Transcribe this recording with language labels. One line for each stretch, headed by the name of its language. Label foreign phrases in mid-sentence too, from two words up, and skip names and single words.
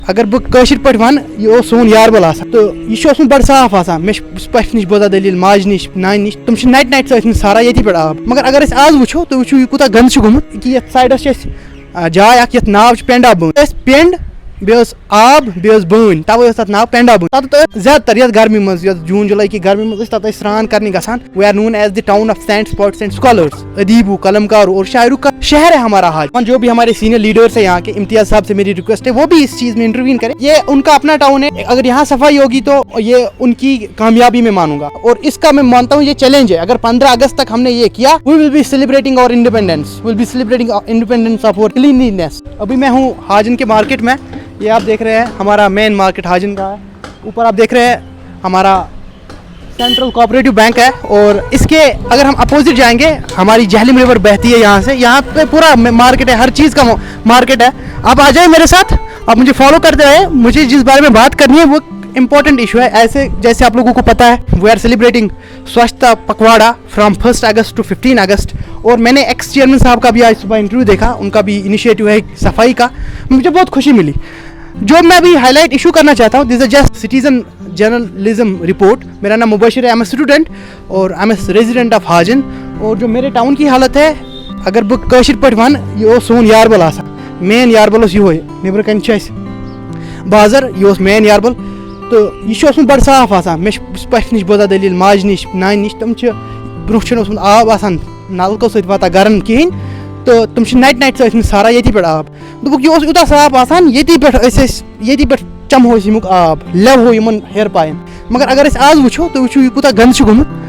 Kashmiri: اگر بہٕ پٲٹھۍ وَنہٕ یہِ اوس سون یاربل آسان تہٕ یہِ چھُ اوسمُت بڑٕ صاف آسان مےٚ چھِ پۄفہِ نِش بوزان دٔلیٖل ماجہِ نِش نانہِ نِش تِم چھِ نَٹہِ سۭتۍ ٲسمٕتۍ ساران ییٚتی پٮ۪ٹھ آب مگر اگر أسۍ آز وٕچھو تُہۍ وٕچھِو یہِ کوٗتاہ گنٛدٕ چھُ گوٚمُت کہِ یَتھ سایڈَس چھِ اَسہِ جاے اَکھ یَتھ ناو چھِ پٮ۪نٛڈا بٲنۍ ٲسۍ پٮ۪نٛڈ بیٚیہِ ٲس آب بیٚیہِ ٲس بٲنۍ تَوَے ٲس تَتھ ناو پٮ۪نٛڈا بٲنۍ تَتھ ٲس زیادٕ تر یَتھ گرمی منٛز یَتھ جوٗن جُلائی کہِ گرمی منٛز ٲسۍ تَتھ ٲسۍ سرٛان کَرنہِ گژھان
English: we are known is the town of sand spots and scholars
Urdu: ادیبوں قلمکاروں اور شاعروں کا شہر ہے ہمارا حاج جو بھی ہمارے
English: senior leaders
Urdu: ہیں یہاں کے امتیاز صاحب سے میری ریکویسٹ ہے وہ بھی اس چیز میں انٹروین کریں یہ ان کا اپنا ٹاؤن ہے اگر یہاں صفائی ہوگی تو یہ ان کی کامیابی میں مانوں گا اور اس کا میں مانتا ہوں یہ چیلنج ہے اگر 15 اگست تک ہم نے یہ کیا
English: we will be celebrating our independence will be celebrating independence of our cleanliness
Urdu: ابھی میں ہوں حاجن کے مارکیٹ میں یہ آپ دیکھ رہے ہیں ہمارا
English: main market
Urdu: حاجن کا ہے اوپر آپ دیکھ رہے ہیں ہمارا
English: central cooperative bank
Urdu: ہے اور اس کے اگر ہم اپوزٹ جائیں گے ہماری جہلم ریور بہتی ہے یہاں سے یہاں پہ پورا مارکیٹ ہے ہر چیز کا مارکیٹ ہے آپ آ جائیں میرے ساتھ آپ مجھے فالو کرتے رہے مجھے جس بارے میں بات کرنی ہے وہ
English: important issue
Urdu: ہے ایسے جیسے آپ لوگوں کو پتہ ہے
English: we are celebrating
Urdu: سوچھتا پکواڑا
English: from 1 August to 15 August
Urdu: اور میں نے
English: ex chairman
Urdu: صاحب کا بھی آج صبح انٹرویو دیکھا ان کا بھی انیشیٹو ہے صفائی کا مجھے بہت خوشی ملی جو میں ابھی
English: highlight issue
Urdu: کرنا چاہتا ہوں
English: this is just citizen journalism report
Urdu: میرا نام مبشر ہے
English: MA student
Urdu: اور
English: I'm a resident of
Urdu: حاجن اور جو میرے ٹاؤن کی حالت ہے
Kashmiri: اگر بہٕ کٲشِر پٲٹھۍ وَنہٕ یہِ اوس سون یاربل آسان مین یاربل اوس یِہوے نیٚبرٕ کَنۍ چھِ اَسہِ بازر یہِ اوس مین یاربل تہٕ یہِ چھُ اوسمُت بڑٕ صاف آسان مےٚ چھِ پۄفہِ نِش بوزان دٔلیٖل ماجہِ نِش نانہِ نِش تِم چھِ برونٛہہ چھُنہٕ اوسمُت آب آسان نلکو سۭتۍ واتان گرن کِہیٖنۍ تہٕ تِم چھِ نَٹہِ سۭتۍ ٲسمٕتۍ ساران ییٚتی پٮ۪ٹھ آب دوٚپُکھ یہِ اوس یوٗتاہ صاف آسان ییٚتی پٮ۪ٹھ ٲسۍ أسۍ ییٚتی پٮ۪ٹھ چمہو أسۍ ییٚمیُک آب لیٚوہو یِمن ہیر پاین مگر اگر أسۍ آز وٕچھو تُہۍ وٕچھِو یہِ کوٗتاہ گنٛدٕ چھُ گوٚمُت